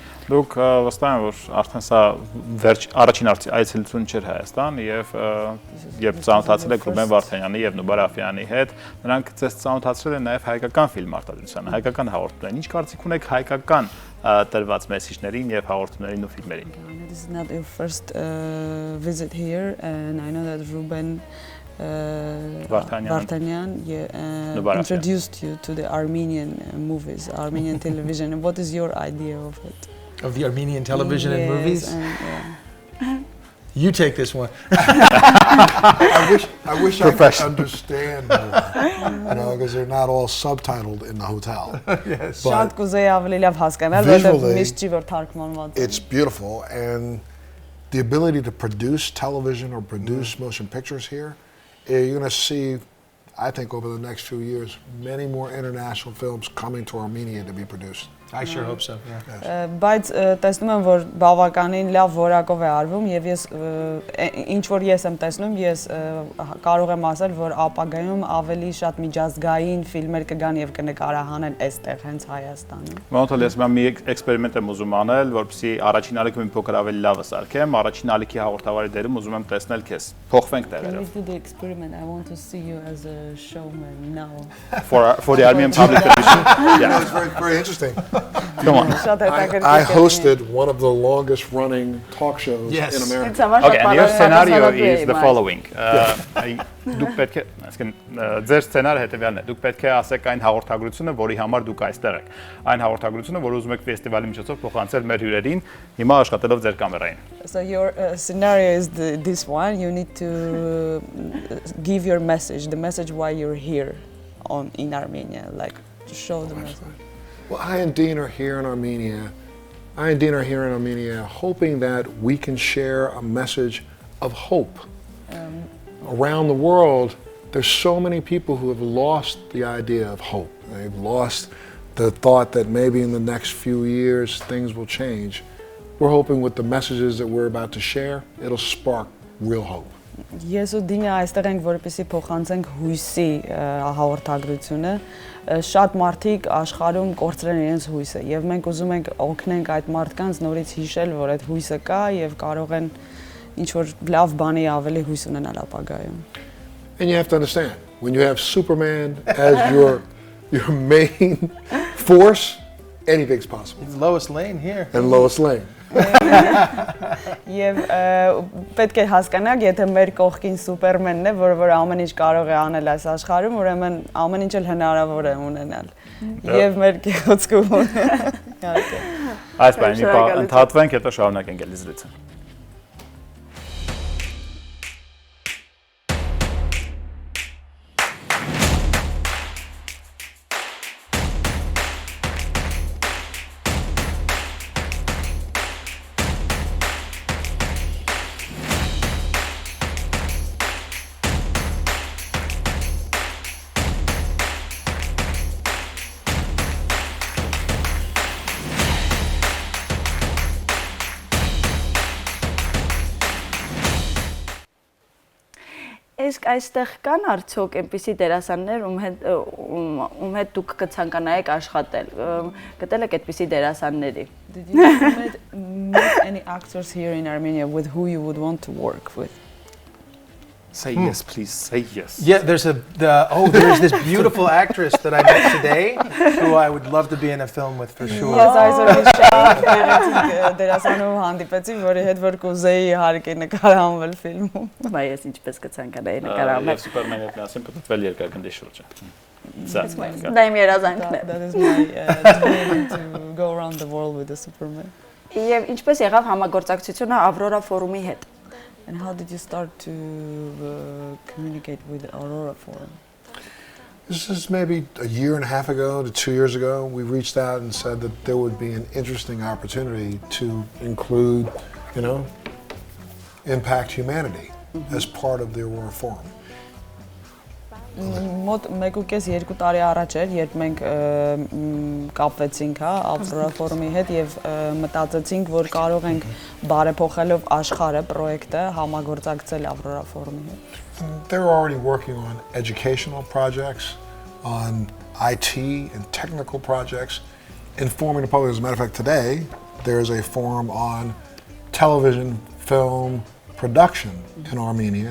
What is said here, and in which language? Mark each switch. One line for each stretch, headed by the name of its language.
Armenian: Դուք վստահ եմ, որ արդեն սա առաջին այցելություն չէր Հայաստան եւ երբ ծանոթացել եք Ռուբեն Վարդանյանի եւ Նուբար Աֆյանի հետ, նրանք ձեզ ծանոթացրել են նաեւ հայկական ֆիլմ արտադրությանը, հայկական հաղորդումներին։ Ինչ կարծիք ունեք հայկական տրված մեսեջներին եւ հաղորդումներին ու ֆիլմերին։
English: This is not your first visit here, and I know that Ruben Vartanyan introduced you to the Armenian movies, Armenian television. What is your idea of it? Of the Armenian television and movies? And, You take this one. I wish I could understand more, because they're not all subtitled in the hotel. Yes. But visually, it's beautiful, and the ability to produce television or produce motion pictures here, you're going to see, I think, over the next few years, many more international films coming to Armenia to be produced. I sure hope so. Yeah.
Armenian: Բայց տեսնում եմ, որ բավականին լավ որակով է արվում եւ ես ինչ որ ես եմ տեսնում, ես կարող եմ ասել, որ ապագայում ավելի շատ միջազգային ֆիլմեր կգան եւ կնկարահանեն այստեղ հենց Հայաստանում։ Մոնթել ես մի էքսպերիմենտ եմ ուզում անել, որպեսզի առաջին ալիքում մի փոքր ավելի լավը սարքեմ, առաջին ալիքի հաղորդավարի դերում ուզում եմ տեսնել քեզ։ Փոխվենք տեղերով։
English: Let's do the experiment. I want to see you as a showman now. For the Armenian public television. Yeah. It's very interesting. Come on. I hosted one of the longest running talk shows in America. Okay, and your scenario is the following.
Armenian: Դուք պետք է, այսինքն ձեր սցենարը հետեւյալն է։ Դուք պետք է ասեք այն հաղորդագրությունը, որի համար դուք այստեղ եք։ Այն հաղորդագրությունը, որ ուզում եք ֆեստիվալի միջոցով փոխանցել մեր հյուրերին, հիմա աշխատելով ձեր կամերային։
English: So your scenario is this one. You need to give your message, the message why you're here in Armenia, like to show the message. Well, I and Dean are here in Armenia. Hoping that we can share a message of hope. Around the world, there's so many people who have lost the idea of hope. They've lost the thought that maybe in the next few years things will change. We're hoping with the messages that we're about to share, it'll spark real hope.
Armenian: Ես ու Դինը այստեղ ենք, որպեսզի փոխանցենք հույսի հաղորդագրությունը։ Շատ մարդիկ աշխարհում կորցրել են իրենց հույսը, եւ մենք ուզում ենք օգնենք այդ մարդկանց նորից հիշել, որ այդ հույսը կա եւ կարող են ինչ որ լավ բանի ավելի հույս ունենալ ապագայում։
English: And you have to understand, when you have Superman as your main force, anything's possible. It's Lois Lane here. And Lois Lane.
Armenian: Եվ պետք է հասկանաք, եթե մեր կողքին Սուպերմենն է, որ ամեն ինչ կարող է անել այս աշխարհում, ուրեմն ամեն ինչ էլ հնարավոր է ունենալ։ Եվ մեր գեղեցկում իհարկե։ Այս բանի ընդհատվենք, հետո շարունակենք էլի զրույցը։ Իսկ այստեղ կան արդյոք այնպիսի դերասաններ, ում հետ դուք կցանկանայիք աշխատել։ Գտել եք այդպիսի դերասանների։
English: Did you meet any actors here in Armenia with who you would want to work with? Say yes, please. Say yes. Yeah, there's this beautiful actress that I met today who I would love to be in a film with for sure.
Armenian: Ես այսօր մի շատ գեղեցիկ դերասանով հանդիպեցի, որի հետ որ կուզեի իհարկե նկարահանվել ֆիլմում։ Բայց ես ինչպես կցանկանայի նկարահանել։ Եվ Սուպերմենի ֆինանսին պատտվել երկրագնդի շուրջը։ Դա իմ երազանքն է։
English: That is my dream to go around the world with the Superman.
Armenian: Եվ ինչպես եղավ համագործակցությունը Ավրորա ֆորումի հետ։
English: And how did you start to communicate with Aurora Forum? This is maybe a year and a half ago to 2 years ago. We reached out and said that there would be an interesting opportunity to include, impact humanity as part of the Aurora Forum.
Armenian: Մոտ 1.5-2 տարի առաջ էր, երբ մենք կապվեցինք, Aurora Forum-ի հետ եւ մտածեցինք, որ կարող ենք բարեփոխելով աշխարհը պրոյեկտը համագործակցել Aurora Forum-ի հետ։
English: They're already working on educational projects, on IT and technical projects, informing the public. As a matter of fact, today there is a forum on television, film production in Armenia.